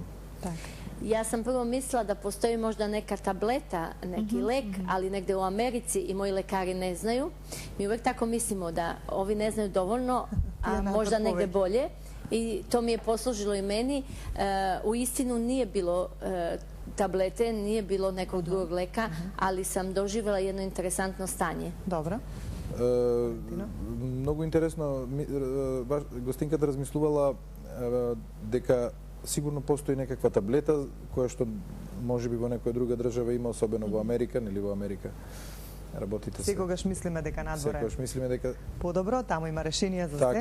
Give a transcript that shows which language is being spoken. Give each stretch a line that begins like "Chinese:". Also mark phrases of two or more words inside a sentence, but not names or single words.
Macedonian: Так.
Serbian: Ja sam prvo mislila da postoji možda neka tableta, neki lek, ali negde u Americi i moji lekari ne znaju. Mi uvek tako mislimo da ovi ne znaju dovoljno, a možda negde bolje. I to mi je poslužilo i meni. U istinu nije bilo tablete, nije bilo nekog drugog leka, ali sam doživjela jedno interesantno stanje. Dobro.
Macedonian: Многу интересно, гостинката размислувала дека сигурно постои некаква таблета која што можеби во некоја друга држава има, особено во Америка, нели во Америка работите се. Секогаш мислиме дека надвор е подобро, таму има решение за се.